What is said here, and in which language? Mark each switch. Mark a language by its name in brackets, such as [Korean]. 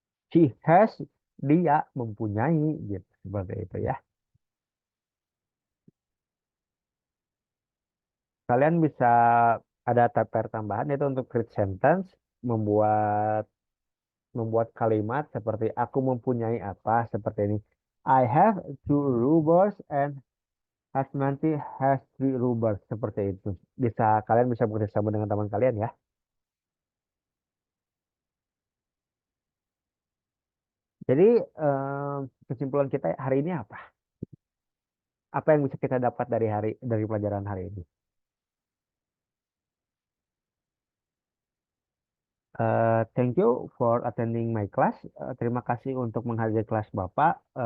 [English] She has, [Indonesian] dia mempunyai, gitu, seperti itu ya. Kalian bisa ada tab tambahan itu untuk [English] create sentence, [Indonesian] membuat membuat kalimat seperti aku mempunyai apa seperti ini. [English] I have two rubbers and Hasmanti has three rubbers [Indonesian] seperti itu. Kalian bisa bekerjasama dengan teman kalian ya. Jadi kesimpulan kita hari ini apa? Apa yang bisa kita dapat dari pelajaran hari ini? [English] Thank you for attending my class. [Indonesian] Terima kasih untuk menghadiri kelas Bapak.